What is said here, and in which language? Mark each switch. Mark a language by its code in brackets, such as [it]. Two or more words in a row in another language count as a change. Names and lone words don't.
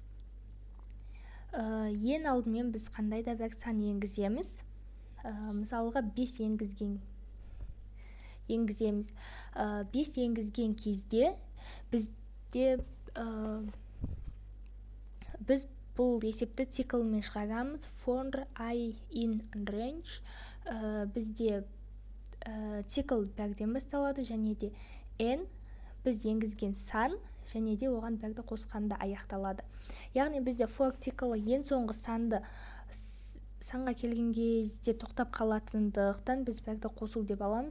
[kk] Ең алдымен біз қандай да бір сан енгіземіз. Мысалға 5 енгіземіз. 5 енгізген кезде біз бұл есепті циклмен шығарамыз. [en] For I in range [kk] бізде цикл бірден басталады, және де n біз енгізген сан, және де оған бірді қосқанда аяқталады. Яғни бізде for циклы ең соңғы санға келген кезде тоқтап қалатындықтан біз бірді қосу деп аламыз.